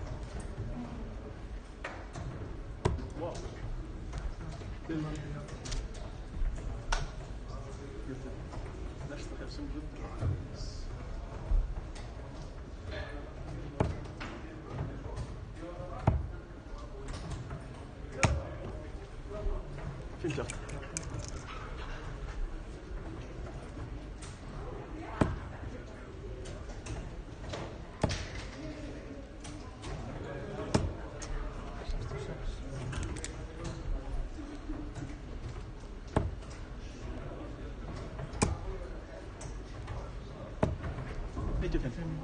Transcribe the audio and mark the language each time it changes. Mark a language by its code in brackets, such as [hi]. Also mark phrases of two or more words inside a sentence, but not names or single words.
[en] Wow. Let's have some good games. [nl] Fint, ja. Niet te veel.